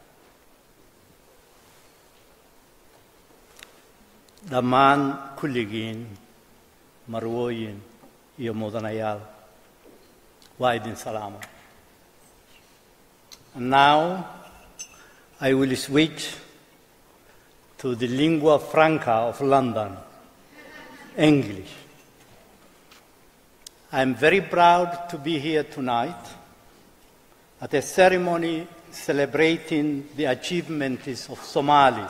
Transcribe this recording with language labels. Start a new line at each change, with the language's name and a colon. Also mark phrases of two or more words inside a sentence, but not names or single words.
Somali: dhammaan kulligiin marwooyin iyo mudanayaal waa idin salaama.
English: And now I will switch to the lingua franca of London, English. I'm very proud to be here tonight at a ceremony celebrating the achievements of Somalis.